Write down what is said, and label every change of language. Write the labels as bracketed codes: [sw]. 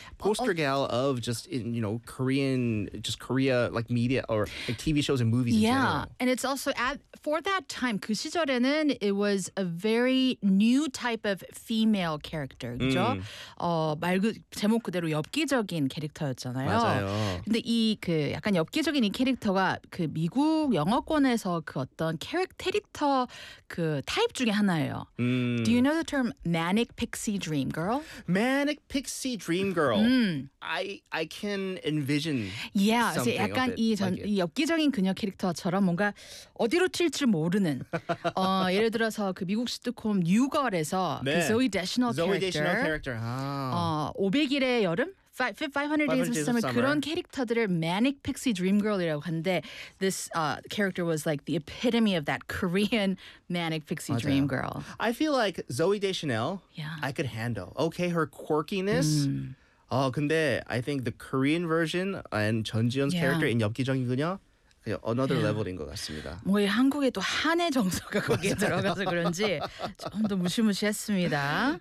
[en] Poster gal of just, in you know, Korea, like media or like TV shows and movies. Yeah. In general. And it's also for that time, [ko] 그 시절에는, [en] it was a very new type of female character. [ko] 그죠? 제목 그대로 엽기적인 캐릭터였잖아요. 맞아요. 근데 이 그 약간 엽기적인 이 캐릭터가 그 미국 영어권에서 그 어떤 캐릭터 그 타입 중에 하나예요. [en] Do you know the term manic pixie dream girl? Manic pixie dream girl. I can envision. [ko] Yeah, 그래서 약간 이 엽기적인 그녀 캐릭터처럼 뭔가 어디로 튈지 모르는. 예를 들어서 그 미국 시트콤 뉴걸에서 네. [en] 그 Zoe Deschanel character. [ko] 500일의 여름. [en] 500 days of summer. [ko] 그런 캐릭터들을 [en] manic pixie dream girl이라고 하는데 this character was like the epitome of that Korean manic pixie [ko] 맞아요. [en] dream girl. I feel like Zoe Deschanel. Yeah. I could handle. Okay, her quirkiness. [ko] 근데 [en] I think the Korean version and 전지현's yeah. character in [ko] 엽기적인 그녀. [en] Another level [ko] 인 것 같습니다. 뭐 이 한국의 또 한의 정서가 거기에 들어가서 그런지 좀 더 무시무시했습니다.